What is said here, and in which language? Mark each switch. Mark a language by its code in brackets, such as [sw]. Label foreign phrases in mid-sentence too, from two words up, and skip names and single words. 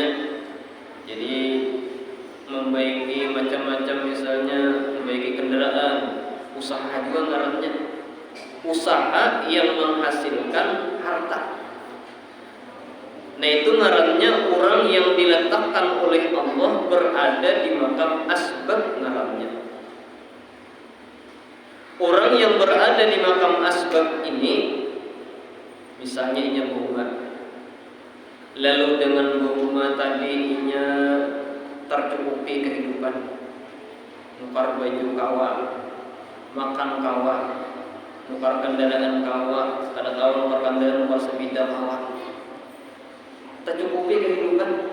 [id] Jadi membaiki macam-macam, misalnya membaiki kendaraan, usaha juga ngarannya. Usaha yang menghasilkan harta. Nah itu ngarannya orang yang diletakkan oleh Allah berada di makam asbab ngarannya. Orang yang berada di makam asbab ini, misalnya inya berumah, lalu dengan berumah tadi inya tercukupi kehidupan, [bjn] nukar baju kawa, makan kawa, nukar kendaraan kawa, kada tahu nukar kendaraan nukar sepeda kawa, [id] tercukupi kehidupan.